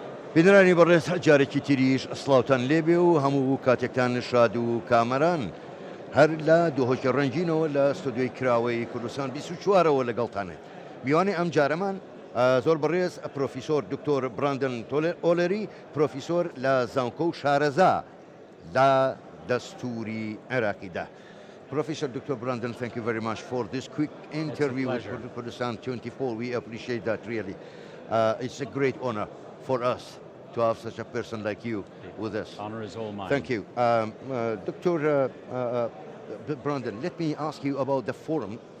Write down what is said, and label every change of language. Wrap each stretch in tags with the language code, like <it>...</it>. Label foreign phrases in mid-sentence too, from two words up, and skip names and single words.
<ckb>بینرانی بەڕێز جارێکی تریش سڵاوتان لێبێ و هەموو کاتێکتان شاد و کامەران هەر لە دۆهۆکی ڕەنگینەوە لە ستودیۆی کراوەی کوردستان 24ەوە لەگەڵتانێت. میوانی ئەم جارەمان زۆر بەڕێز پرۆفیسۆر دکتۆر براندن ئۆلەری پرۆفیسۆر لە زانکۆ و شارەزا لە دەستوری عێراقیدا.</ckb> <en>Professor Dr. Brandon, thank you very much for this quick interview with Kurdistan 24. We appreciate that really. It's a great honor for us to have such a person like you with us. Honor is all mine. Thank you. Dr. Brandon, let me ask you about the forum.</en>